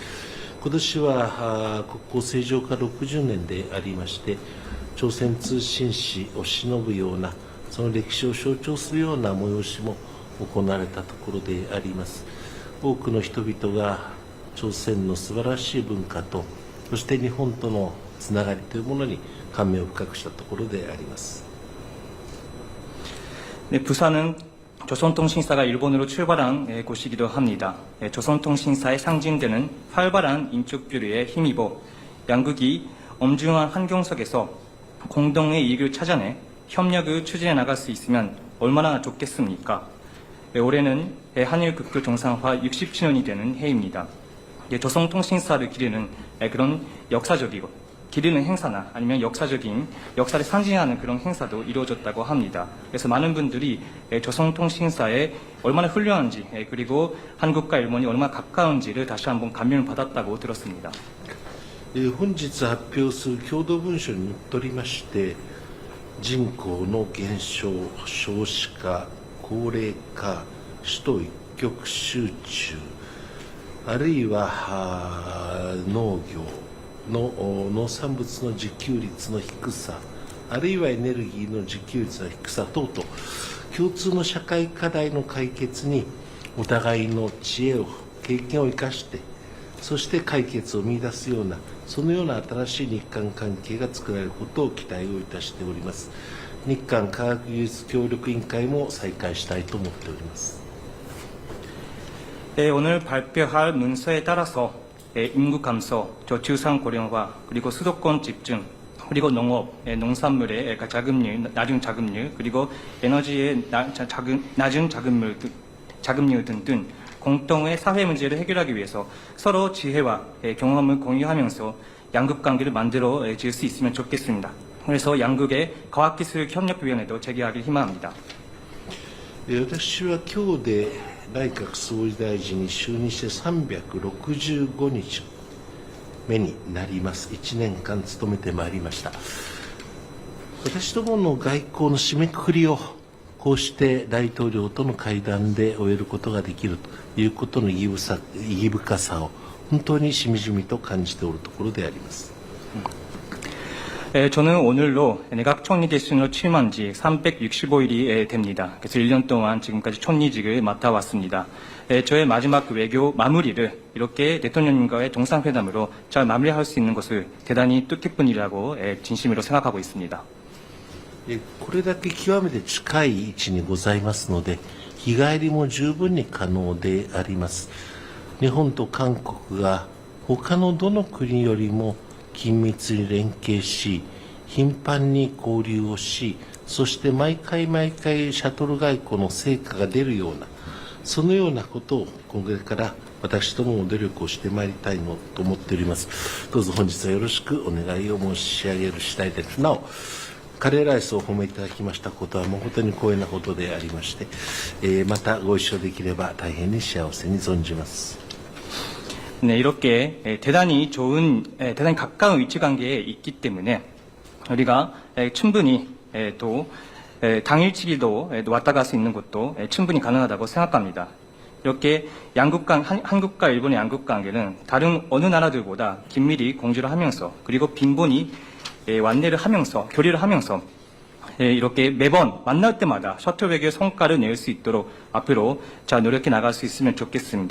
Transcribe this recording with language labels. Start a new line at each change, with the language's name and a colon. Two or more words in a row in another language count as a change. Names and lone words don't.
Japanese: 今年は国交正常化60年でありまして、朝鮮通信使を偲ぶような、その歴史を象徴するような催しも行われたところであります。多くの人々が朝鮮の素晴らしい文化と、そして日本とのつながりというものに感銘を深くしたところであります。
Korean: 네, 부산은 조선통신사가 일본으로 출발한 곳이기도 합니다. 조선통신사의 상징되는 활발한 인적 교류에 힘입어 양국이 엄중한 환경 속에서 공동의 이익을 찾아내 협력을 추진해 나갈 수 있으면 얼마나 좋겠습니까? 올해는 한일 국교 정상화 60주년이 되는 해입니다. 조선통신사를 기리는 그런 역사적이고 기리는 행사나 아니면 역사를 상징하는 그런 행사도 이루어졌다고 합니다. 그래서 많은 분들이 조선통신사에 얼마나 훌륭한지, 그리고 한국과 일본이 얼마나 가까운지를 다시 한번 감명을 받았다고 들었습니다.
Japanese: 本日発表する共同文書にのっとりまして、人口の減少、少子化、高齢化、首都一極集中、あるいは農業の農産物の自給率の低さ、あるいはエネルギーの自給率の低さ等々、共通の社会課題の解決にお互いの知恵を、経験を生かして、そして解決を見出すような、そのような新しい日韓関係が作られることを期待をいたしております。日韓科学技術協力委員会も再開したいと思っております。
Korean: 오늘 발표할 문서에 따라서 인구 감소, 저출산 고령화, 그리고 수도권 집중, 그리고 농업, 농산물의 자급률, 낮은 자급률, 그리고 에너지의 낮은 자급률 등등 공동의 사회 문제를 해결하기 위해서 서로 지혜와 경험을 공유하면서 양국 관계를 만들어 질 수 있으면 좋겠습니다. 그래서 양국의 과학기술협력위원회도 재개하길 희망합니다.
Japanese: 私は今日で内閣総理大臣に就任して365日目になります。1年間務めてまいりました。私どもの外交の締めくくりをこうして大統領との会談で終えることができるということの意義深さを本当にしみじみと感じておるところであります。
Korean: 저는 오늘로 내각 총리 대신으로 취임한 지 365일이 됩니다. 그래서 1년 동안 지금까지 총리직을 맡아왔습니다. 저의 마지막 외교 마무리를 이렇게 대통령님과의 정상회담으로 잘 마무리할 수 있는 것을 대단히 뜻깊은 일이라고 진심으로 생각하고 있습니다.
Japanese: これだけ極めて近い位置にございますので、日帰りも十分に可能であります。日本と韓国が他のどの国よりも緊密に連携し、頻繁に交流をし、そして毎回シャトル外交の成果が出るような、そのようなことをこれから私どもも努力をしてまいりたいのと思っております。どうぞ本日はよろしくお願いを申し上げる次第です。なお、カレーライスをお褒めいただきましたことはもう本当に光栄なことでありまして、またご一緒できれば大変に幸せに存じます。
Korean: 네, 이렇게 대단히 좋은, 대단히 가까운 위치 관계에 있기 때문에 우리가 충분히 또 당일치기도 왔다 갈 수 있는 것도 충분히 가능하다고 생각합니다. 이렇게 한국과 일본의 양국 관계는 다른 어느 나라들보다 긴밀히 공조를 하면서 그리고 빈번히 완례를 하면서 교류를 하면서 이렇게 매번 만날 때마다 셔틀 외교의 성과를 낼 수 있도록 앞으로 잘 노력해 나갈 수 있으면 좋겠습니다.